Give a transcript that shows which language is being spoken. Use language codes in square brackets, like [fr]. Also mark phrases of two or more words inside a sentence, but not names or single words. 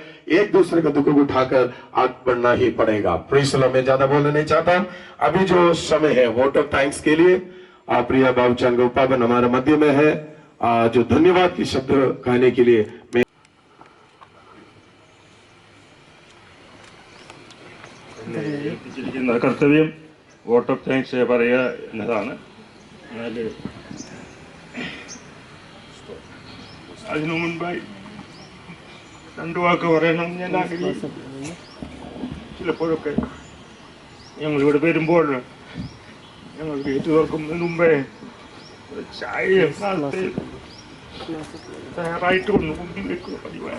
[hi] एक दूसरे के दुखों को उठाकर आगे बढ़ना ही पड़ेगा। [en] praise the Lord. [hi] मैं ज्यादा बोलना नहीं चाहता। अभी जो समय है [en] vote of thanks [hi] के लिए प्रिय बाबूचंद गोपाबन हमारे मध्य में है, जो धन्यवाद की शब्द कहने के लिए मैं [ml] കർത്തവ്യം [en] vote of thanks [ml] പറയുക എന്നതാണ്. എന്നാൽ അതിനു മുൻപായി രണ്ടു വാക്ക് പറയണമെന്ന് ഞാൻ ആഗ്രഹിക്കുന്നു. ചിലപ്പോഴൊക്കെ ഞങ്ങളിവിടെ വരുമ്പോൾ ഞങ്ങൾ ഗേറ്റ് തുറക്കുന്നതിന് മുമ്പേ ചായയും തയ്യാറായിട്ട് കൊണ്ട് മുമ്പിൽ വെക്കുക പതിവായി.